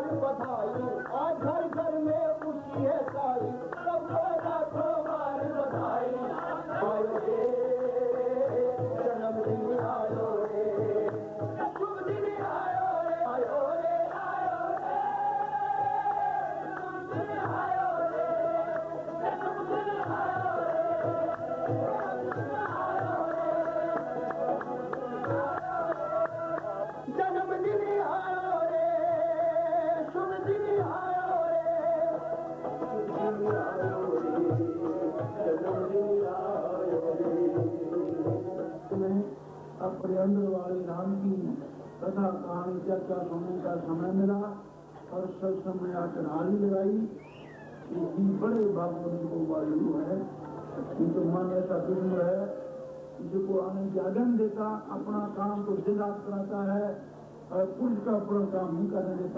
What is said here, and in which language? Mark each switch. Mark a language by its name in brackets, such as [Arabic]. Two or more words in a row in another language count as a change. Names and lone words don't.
[Hindi] बधाई, आज घर घर में खुशी है साई, सबको लाखों बार बधाई। आयो रे जन्मदिन आयो रे, शुभ दिन आयो रे, आयो रे, आयो रे, शुभ दिन आयो रे, शुभ दिन आयो रे, जन्मदिन आयो रे, शुभ दिन आयो रे, शुभ दिन आयो रे, जन्मदिन आयो रे। अपने अंदर वाले राम की कथा कहानी चर्चा सुनने का समय मिला और सत्संग में आकर हारी लगाई। ये बड़े भागों को वायु है, किंतु मन ऐसा दुर्मल है जिसको आने की आगन देता, अपना काम तो दिन रात कराता है और पुरुष का अपना काम नहीं करने देता।